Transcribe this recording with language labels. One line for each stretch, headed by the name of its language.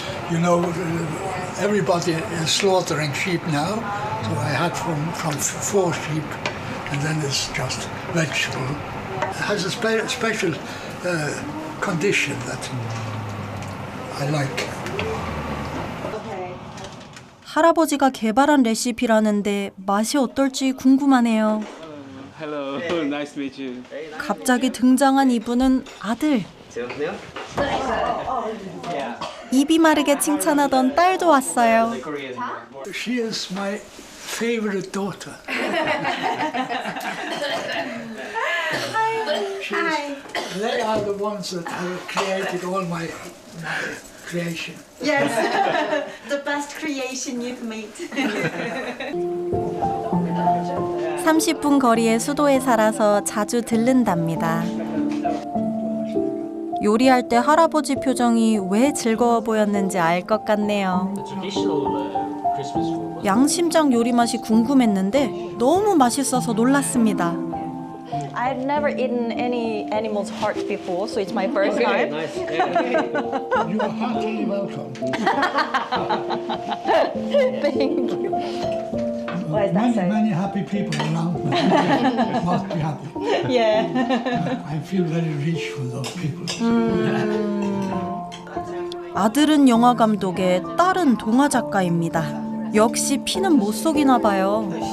English: You know, everybody is slaughtering sheep now. So I had from 4 sheep, and then it's just vegetable. It has a special condition that I like.
Korean: 할아버지가 개발한 레시피라는데 맛이 어떨지 궁금하네요.
English: Hello, nice to meet you.
Korean: 갑자기 등장한 이분은 아들. 입이 마르게 칭찬하던 딸도 왔어요.
English: She is my favorite daughter. They are the ones that have created all my creation. Yes. The best creation you've made.
Korean: 30분 거리의 수도에 살아서 자주 들른답니다. 요리할 때 할아버지 표정이 왜 즐거워 보였는지 알 것 같네요. 양심장 요리 맛이 궁금했는데 너무 맛있어서 놀랐습니다.
English: I've never eaten any animal's heart before, so it's my first time. Nice. You are heartily welcome. Thank you. What is that saying? Many happy people around me must be happy. Yeah. I feel very rich for those people.
Korean: 아들은 영화 감독의 딸은 동화 작가입니다. 역시 피는 못 속이나 봐요.